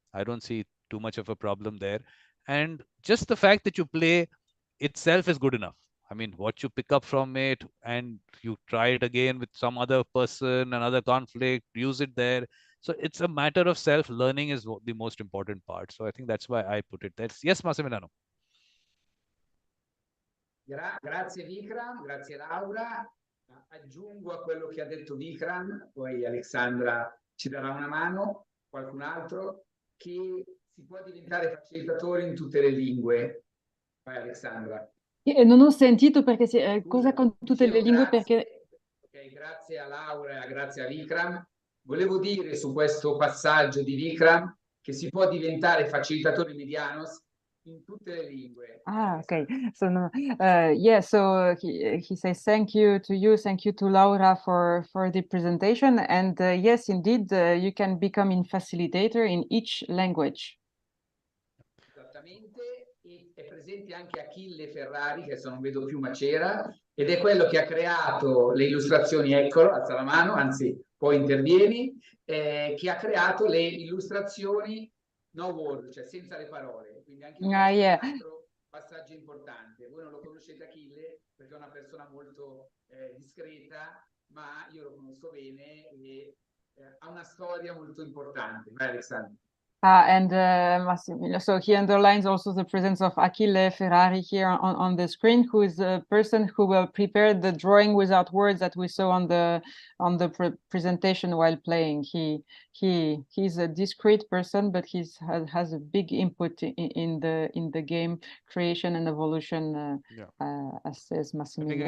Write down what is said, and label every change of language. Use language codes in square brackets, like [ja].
[en] I don't see too much of a problem there. And just the fact that you play itself is good enough. I mean, what you pick up from it and you try it again with some other person, another conflict, use it there. So it's a matter of self-learning is the most important part. So I think that's why I put it there. Yes, Massimiliano. [it] Grazie Vikram, grazie Laura. Aggiungo a quello che ha detto Vikram, poi Alexandra ci darà una mano, qualcun altro, che si può diventare facilitatori in tutte le lingue. Vai Alexandra. Non ho sentito perché cosa con tutte le lingue? Perché... Ok, grazie a Laura e grazie a Vikram. Volevo dire su questo passaggio di Vikram che si può diventare facilitatori medianos in tutte le lingue. [en] Ah, okay. So no, yeah. So he says thank you to Laura for the presentation, and yes, indeed, you can become a facilitator in each language. [it] Esattamente, e è presente anche Achille Ferrari, che adesso non vedo più ma c'era, ed è quello che ha creato le illustrazioni, eccolo, alza la mano, anzi poi intervieni, che ha creato le illustrazioni no word, cioè senza le parole. Quindi anche questo è un altro passaggio importante. Voi non lo conoscete Achille perché è una persona molto discreta, ma io lo conosco bene e ha una storia molto importante. Vai Alessandro. [en] And Massimiliano, so he underlines also the presence of Achille Ferrari here on the screen, who is a person who will prepare the drawing without words that we saw on the presentation while playing. He's a discreet person, but he has a big input in the game creation and evolution, as says Massimiliano.